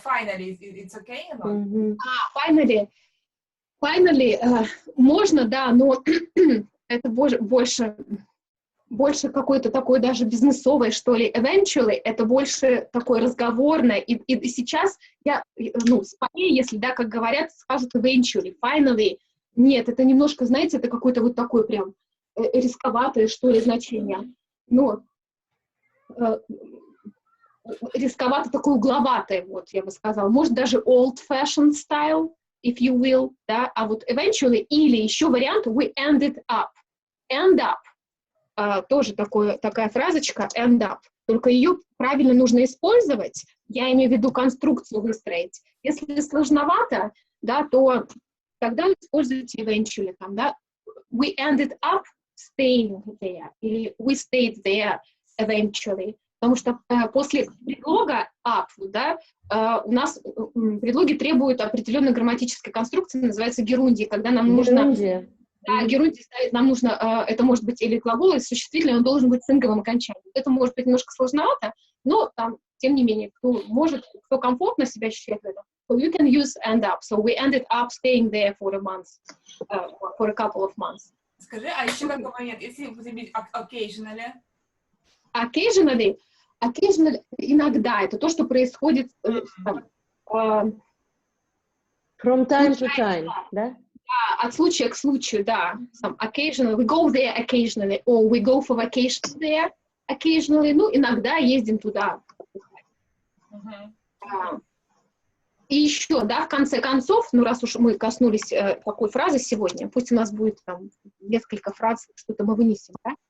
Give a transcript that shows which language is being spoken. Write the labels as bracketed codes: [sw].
[en] Finally, it's okay, you know? [ru] Finally, можно, да, но это больше какой-то такой даже бизнесовой, что ли. Eventually, это больше такое разговорное. И сейчас я, ну, скорее, если, да, как говорят, скажут eventually, finally. Нет, это немножко, знаете, это какое-то вот такое прям рисковатое, что ли, значение. Ну, рисковато, такое угловатое, вот, я бы сказала. Может, даже [en] old-fashioned style, if you will, [ru] да, а вот eventually, или еще вариант [en] we ended up. End up. [ru] Тоже такая фразочка, end up. Только ее правильно нужно использовать. Я имею в виду конструкцию выстроить. Если сложновато, да, то тогда используйте eventually. Там, да, [en] we ended up staying there. Или we stayed there eventually. [ru] Потому что после предлога up, да, у нас предлоги требуют определенной грамматической конструкции, называется герундия, когда нам нужно... Да, герундий ставить нам нужно, это может быть или глагол, или существительный, он должен быть с инговым окончанием. Это может быть немножко сложновато, но там, тем не менее, кто комфортно себя ощущает в этом, [en] so you can use end up. So we ended up staying there for a month, for a couple of months. [ru] Скажи, а еще такой момент, если употребить occasionally? Occasionally, иногда, это то, что происходит [en] from time to time, да? [ru] От случая к случаю, да. [en] Occasionally, we go there occasionally, or we go for vacation there occasionally. [ru] Ну, иногда ездим туда. И еще, да, в конце концов, ну, раз уж мы коснулись такой фразы сегодня, пусть у нас будет там несколько фраз, что-то мы вынесем, да?